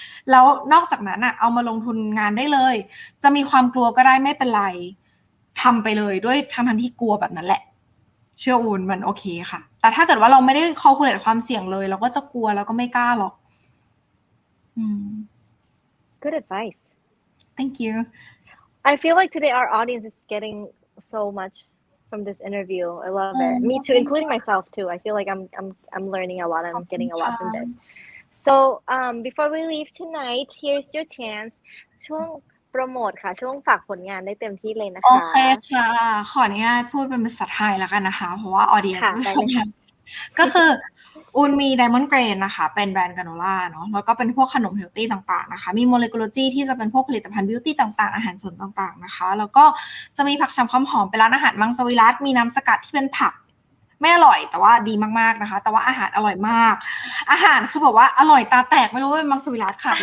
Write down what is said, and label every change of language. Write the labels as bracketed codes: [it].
[th] แล้วนอกจากนั้นอ่ะเอามาลงทุนงานได้เลยจะมีความกลัวก็ได้ไม่เป็นไรทำไปเลยด้วยทั้งที่กลัวแบบนั้นแหละเชื่ออูนมันโอเคค่ะแต่ถ้าเกิดว่าเราไม่ได้คอลคูลเลตความเสี่ยงเลยเราก็จะกลัวแล้วก็ไม่กล้าหรอก [en] Good advice. Thank you. I feel like today our audience is getting so much from this interview. I love it. Me too, including myself too. I feel like I'm learning a lot and I'm getting a lot from this. So before we leave tonight, here's your chance. [th] ช่วงโปรโมทค่ะช่วงฝากผลงานได้เต็มที่เลยนะคะ โอเคค่ะขออนุญาตพูดเป็นภาษาไทยแล้วกันนะคะเพราะว่าออเดียนซ์ไม่สนก็คืออูนมี Diamond Grain นะคะเป็นแบรนด์กราโนล่าเนาะแล้วก็เป็นพวกขนมเฮลตี้ต่างๆนะคะมีโมเลกุลจีที่จะเป็นพวกผลิตภัณฑ์บิวตี้ต่างๆอาหารเสริมต่างๆนะคะแล้วก็จะมีผักชำความหอมเป็นร้านอาหารมังสวิรัติมีน้ำสกัดที่เป็นผักไม่อร่อยแต่ว่าดีมากๆนะคะแต่ว่าอาหารอร่อยมากอาหารคือแบบว่าอร่อยตาแตกไม่รู้ว่าเป็นมังสวิรัติค่ะ